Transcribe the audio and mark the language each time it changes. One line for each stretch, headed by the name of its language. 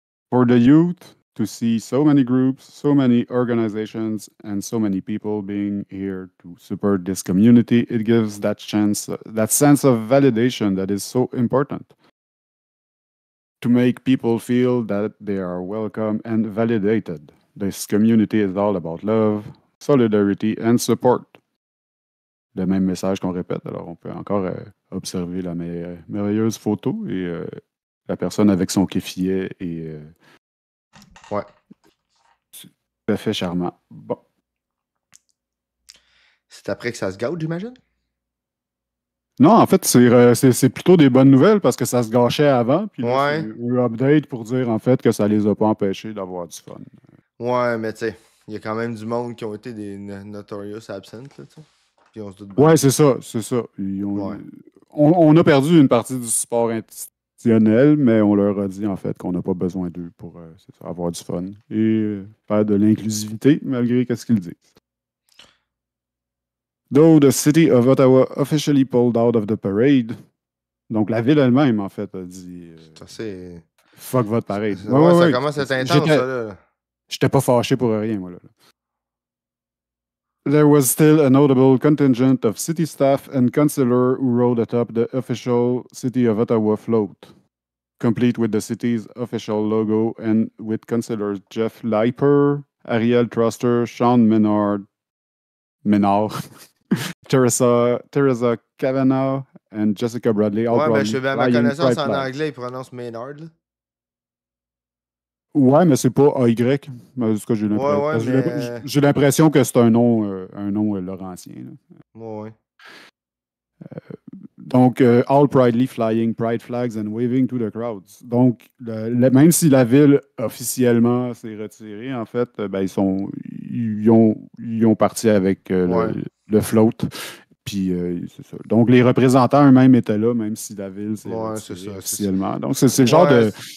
English: For the youth, to see so many groups, so many organizations, and so many people being here to support this community, it gives that sense of validation that is so important. To make people feel that they are welcome and validated. This community is all about love, solidarity and support.
French: Le même message qu'on répète. Alors, on peut encore observer la merveilleuse photo et la personne avec son kéfier et Ouais. tout à fait charmant. Bon. C'est après que ça se gâte, j'imagine? Non, en fait, c'est plutôt des bonnes nouvelles parce que ça se gâchait avant. Puis là, Ouais. c'est un update pour dire en fait que ça les a pas empêchés d'avoir du fun. Ouais, mais tu sais, il y a quand même du monde qui ont été des notorious absent, là, tu sais. Puis on se doute bien. Ouais, c'est ça, c'est ça. Ouais. On a perdu une partie du support institutionnel, mais on leur a dit en fait qu'on n'a pas besoin d'eux pour c'est ça, avoir du fun et faire de l'inclusivité malgré ce qu'ils disent.
English: Though the city of Ottawa officially pulled out of the parade, donc la ville elle-même en fait a dit
French: Ça, c'est. fuck votre parade. Ouais, ça commence à être intense, ça, là. J'étais pas fâché pour rien, moi là.
English: There was still a notable contingent of city staff and councillors who rode atop the official City of Ottawa float, complete with the city's official logo and with councillors Jeff Leiper, Ariel Truster, Sean Menard, Teresa Kavanaugh, and Jessica Bradley.
French: Ouais, mais je vais à ma connaissance en anglais, ils prononcent Maynard, là. Ouais, mais c'est pas AY. En tout cas, j'ai l'impression que c'est un nom laurentien. Là. Ouais.
English: Donc, all proudly flying pride flags and waving to the crowds.
French: Donc, même si la ville officiellement s'est retirée, en fait, ben, ils ont parti avec le float. Puis, c'est ça. Donc, les représentants eux-mêmes étaient là, même si la ville s'est retirée officiellement. Donc, c'est le genre de...